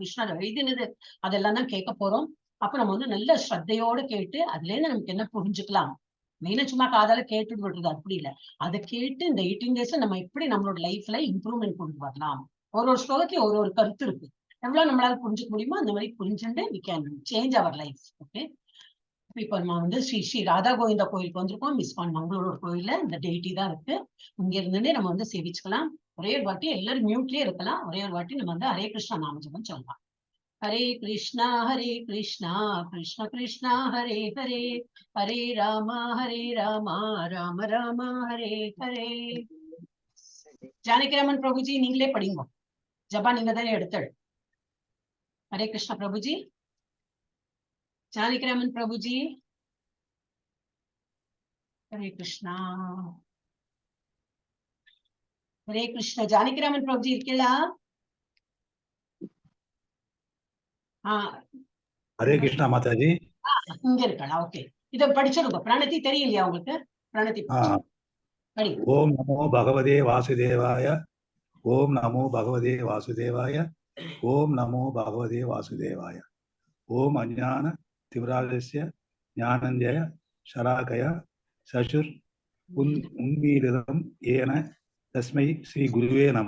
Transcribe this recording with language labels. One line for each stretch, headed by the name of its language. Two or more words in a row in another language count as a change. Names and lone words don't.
Tamil: கிருஷ்ணர் எழுதினது அதெல்லாம் தான் கேட்க போறோம். அப்ப நம்ம நல்ல ஸ்ரத்தையோடு கேட்டு அதுல இருந்து நமக்கு என்ன புரிஞ்சுக்கலாம். மெயினா சும்மா காதால கேட்டுட்டு விடுறது அப்படி இல்லை. அதை கேட்டு இந்த 18 days நம்ம எப்படி நம்மளோட
English: lifela improvement
Tamil: கொண்டு வரலாம். ஒரு ஸ்லோகத்தையும் ஒரு கருத்து இருக்கு. எவ்வளவு நம்மளால புரிஞ்சுக்க முடியுமோ அந்த மாதிரி புரிஞ்சுட்டு
English: we can change our life.
Tamil: ஓகே, இப்ப நம்ம ஸ்ரீ ஸ்ரீ ராதா கோவிந்தா கோயிலுக்கு வந்திருக்கோம். மிஸ்கான் மங்களூர் கோயில்ல இந்த டெய்டி தான் இருக்கு. இங்க இருந்துட்டே நம்ம சேவிச்சுக்கலாம். ஒரே ஒரு வாட்டி எல்லாரும் மியூட்லயே இருக்கலாம். ஒரே ஒரு வாட்டி நம்ம ஹரே கிருஷ்ணா நாமஜபம் சொல்லலாம்.
Sanskrit: हरे कृष्णा कृष्णा कृष्णा हरे हरे, हरे राम राम राम हरे हरे.
Tamil: जानकीरामन प्रभु जी நீங்களே படிங்க. ஜபா நீங்க தானே எடுத்தது.
Hindi: हरे कृष्णा प्रभु जी. जानकीरामन प्रभु जी. हरे कृष्णा. हरे कृष्णा.
Tamil: जानकीरामन प्रभु जी இருக்கீங்களா?
Hindi: हरे कृष्णा माता जी.
Tamil: இங்க இருக்கலாம். ஓகே, இத படிச்சிடுங்க. பிரணதி தெரியலையா உங்களுக்கு? பிரணதி படி.
Sanskrit: ॐ नमो भगवते वासुदेवाय। ॐ नमो भगवते वासुदेवाय. ॐ नमो भगवते वासुदेवाय. ॐ अज्ञान तिमिरान्धस्य ज्ञानाञ्जन शलाकया चक्षुर् उन्मीलितं येन तस्मै श्री गुरवे नमः.